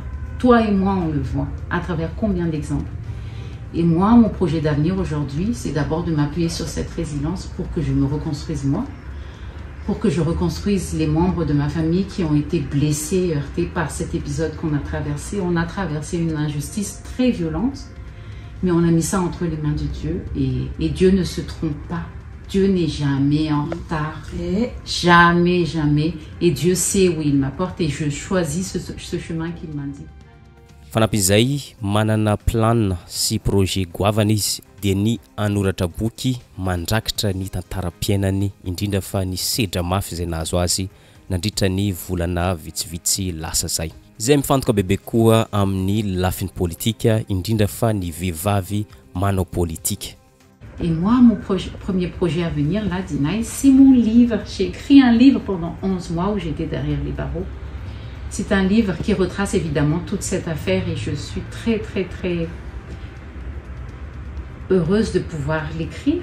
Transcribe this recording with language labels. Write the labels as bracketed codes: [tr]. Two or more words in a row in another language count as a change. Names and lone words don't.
[fr] Toi et moi, on le voit à travers combien d'exemples. Et moi, mon projet d'avenir aujourd'hui, c'est d'abord de m'appuyer sur cette résilience pour que je me reconstruise moi, pour que je reconstruise les membres de ma famille qui ont été blessés, heurtés par cet épisode qu'on a traversé. On a traversé une injustice très violente, mais on a mis ça entre les mains de Dieu et Dieu ne se trompe pas. Dieu n'est jamais en retard, jamais, jamais. Et Dieu sait où il m'apporte et je choisis ce chemin qu'il m'a dit. [mg] Fanampin'izay manana plan sy projet goavana izy dia ny anoratra boky mandrakitra ny tantaram-piainany indrindra fa ny sedra mafy izay nahazo azy nandritra ny volana vitsivitsy lasa zay. Izay mifantoka bebe koa amin'ny lafiny politika indrindra fa ny vehivavy manao politika. [fr] Et moi, mon premier projet à venir, là, Dinaï, c'est mon livre. J'ai écrit un livre pendant 11 mois où j'étais derrière les barreaux. C'est un livre qui retrace évidemment toute cette affaire et je suis très, très, très heureuse de pouvoir l'écrire.